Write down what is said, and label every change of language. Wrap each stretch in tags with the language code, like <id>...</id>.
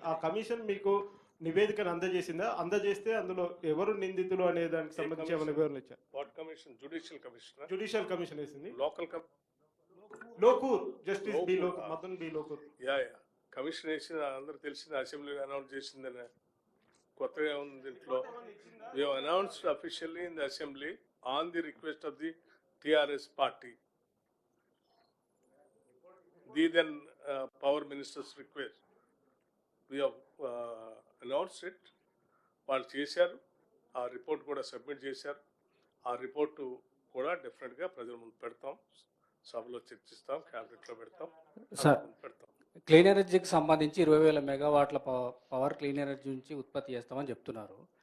<te>ఆ కమిషన్ మీకు నివేదికను అందజేసిందా? అందజేస్తే అందులో ఎవరు నిందితులు అనే దానికి సంబంధించి ఏమైనా వివరణ ఇచ్చారు?</te> <en>What commission? Judicial commission,</en> <te>judicial commission వేసింది. Local Lokur justice B Lokur, Madan B Lokur. Yeah commission వేసిన అందరూ తెలిసింది, అసెంబ్లీ అనౌన్స్ చేసిందని. కొత్తగా ఉంది దీంట్లో.</te> <en>We have announced officially in the assembly on the request of the TRS party, the then power minister's request. We have announced it.</en> <te>వాళ్ళు చేశారు, ఆ రిపోర్ట్ కూడా సబ్మిట్ చేశారు. ఆ రిపోర్టు కూడా డెఫినెట్గా ప్రజల ముందు పెడతాం, సభలో చర్చిస్తాం, క్యాబినెట్లో పెడతాం, సార్ పెడతాం. క్లీన్ ఎనర్జీకి సంబంధించి 20,000 మెగావాట్ల పవర్ క్లీన్ ఎనర్జీ నుంచి ఉత్పత్తి చేస్తామని చెప్తున్నారు.</te>